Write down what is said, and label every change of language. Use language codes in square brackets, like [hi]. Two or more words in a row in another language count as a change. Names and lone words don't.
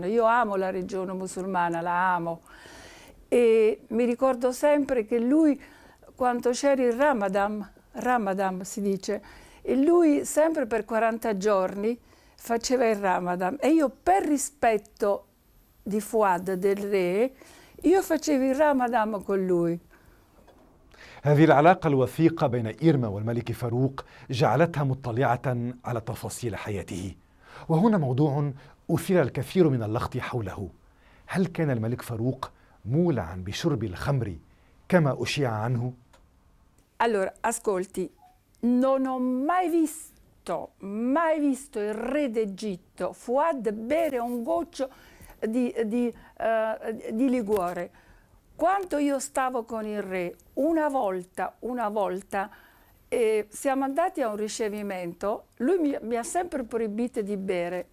[it] Io amo la religione musulmana, la amo. E mi ricordo sempre che lui, quando c'era il Ramadan si dice, e lui sempre per 40 giorni faceva il Ramadan. E io per rispetto di Fouad, del re, io facevo il Ramadan con lui. [ar] هذه العلاقة الوثيقة بين إيرما والملك فاروق جعلتها مطلعة على تفاصيل حياته. وهنا موضوع أثير الكثير من اللغط حوله. هل كان الملك فاروق مولعا بشرب الخمر كما أشيع عنه؟ [it] Allora, ascolti, non ho mai visto il re d'Egitto, Fouad, bere un goccio di liquore. Quando io stavo con il re, una volta, siamo andati a un ricevimento, lui mi ha sempre proibito di bere.